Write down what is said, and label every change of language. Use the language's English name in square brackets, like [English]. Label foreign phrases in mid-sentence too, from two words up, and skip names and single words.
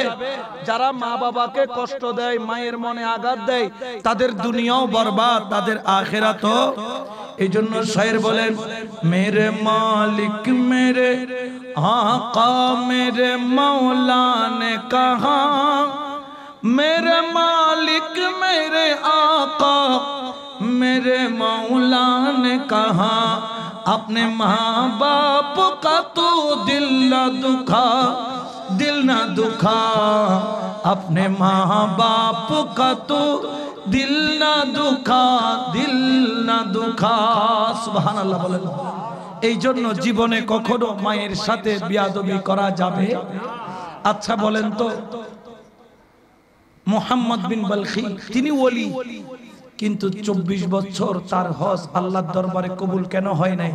[Bangla] যারা মা বাবাকে কষ্ট দেয়, মায়ের মনে আঘাত দেয়, তাদের দুনিয়াও বরবাদ, তাদের আখিরাতও। এই জন্য শায়ের বলেন, [Hindi] मेरे मालिक मेरे आका मेरे मौला ने कहा, मेरे मालिक मेरे आका मेरे मौला ने कहा, अपने माँ बाप का तो दिल न दुखा, दिल न दुखा, अपने माँ बाप का तो दिल न दुखा, दिल न दुखा। [Bangla] सुबहानाल्लाह বলেন। এই জন্য জীবনে কখনো মায়ের সাথে বিয়াদবি করা যাবে? আচ্ছা বলেন তো, মুহাম্মদ বিন বালখি তিনি ওলি, কিন্তু 24 বছর তার হজ আল্লাহর দরবারে কবুল কেন হয় নাই?